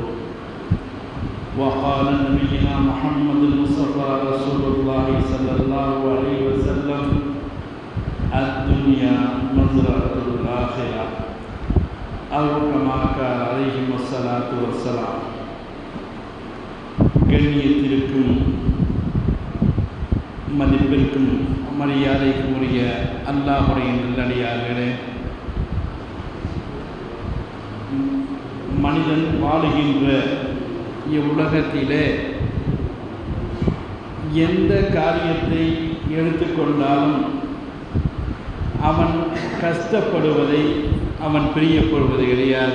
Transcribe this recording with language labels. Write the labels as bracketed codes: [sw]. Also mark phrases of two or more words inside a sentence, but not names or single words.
[ar] وقال نبينا محمد المصطفى رسول الله صلى الله عليه وسلم الدنيا مزرعة الآخرة أو كما قال عليه الصلاة والسلام. [ta] கண்ணியத்திற்கும் மதிப்பிற்கும் மரியாதைக்கும் உரிய அல்லாஹ்வுடைய நல்லடியார்களே, மனிதன் வாழுகின்ற இவ்வுலகத்திலே எந்த காரியத்தை எடுத்துக்கொண்டாலும் அவன் கஷ்டப்படுவதை அவன் பிரியப்படுவது கிடையாது.